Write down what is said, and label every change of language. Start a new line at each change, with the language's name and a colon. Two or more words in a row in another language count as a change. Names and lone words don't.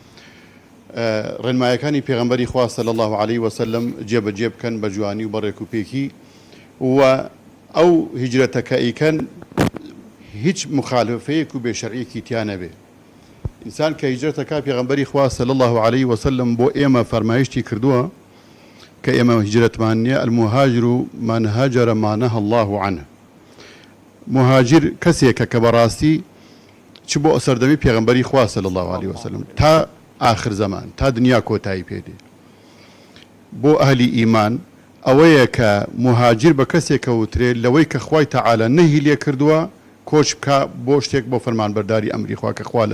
Central Kurdish: ڕێنمایەکانی پێغەمبەری خوا
Arabic: صلی الله علیه وسلم
Central Kurdish: جێبەجێ بکەن بە جوانی و بە ڕێکوپێکی و ئەو هیجرەتە کە ئەیکەن هیچ مخالفەیەک و بێشەرعیەکی تیا نەبێ ئینسان کە هیجرەتەکە پێغەمبەری خوا
Arabic: صلی الله علیه وسلم
Central Kurdish: بۆ ئێمە فەرمایشتی کردووە کە ئێمە هیجرەتمان نییە
Arabic: المهاجر من هاجر ما نهى الله عنه
Central Kurdish: مهاجر کەسێکە کە بەڕاستی چ بۆ سەردەمی پێغەمبەری خوا
Arabic: صلی الله علیه وسلم
Central Kurdish: تا آخر زمان تا دنیا کۆتایی پێدێ بۆ ئەهلی ئیمان ئەوەیە کە مهاجر بە کەسێکە وترێ لەوەی کە خوای تەعالە نەهی لێ کردووە کۆچ بکە بۆ شتێک بۆ فەرمانبەرداری ئەمری خوا کە خوا لە